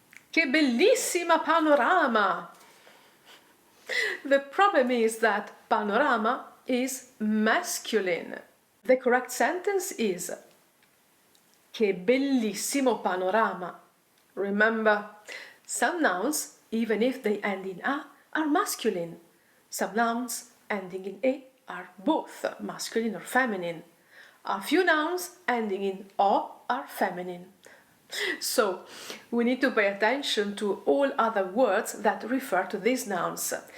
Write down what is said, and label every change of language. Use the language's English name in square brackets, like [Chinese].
[Italian] Che bellissima panorama! [English] The problem is that panorama is masculine. The correct sentence is [Italian] Che bellissimo panorama! [English] Remember, some nouns, even if they end in a, are masculine. Some nouns ending in a are both masculine or feminine. A few nouns ending in o are feminine. So, we need to pay attention to all other words that refer to these nouns.